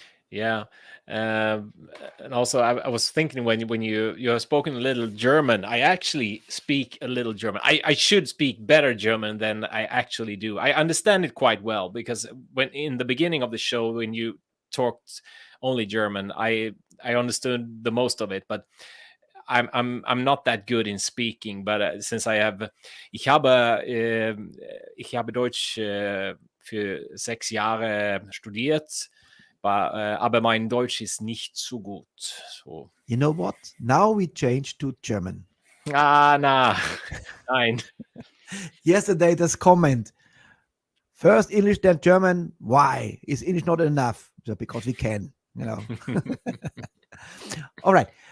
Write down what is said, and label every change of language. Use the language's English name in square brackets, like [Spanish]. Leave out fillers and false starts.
[English] Yeah, and also I was thinking when you have spoken a little German, I actually speak a little German. I should speak better German than I actually do. I understand it quite well, because when in the beginning of the show, when you talked only German, I understood the most of it, but I'm not that good in speaking. But since [German] ich habe Deutsch für 6 Jahre studiert. Aber mein Deutsch ist nicht so gut. [English] So. You know what? Now we change to German. [German] Nein. [English] Yesterday, this comment. First English, then German. Why? Is English not enough? So because we can, you know. All right.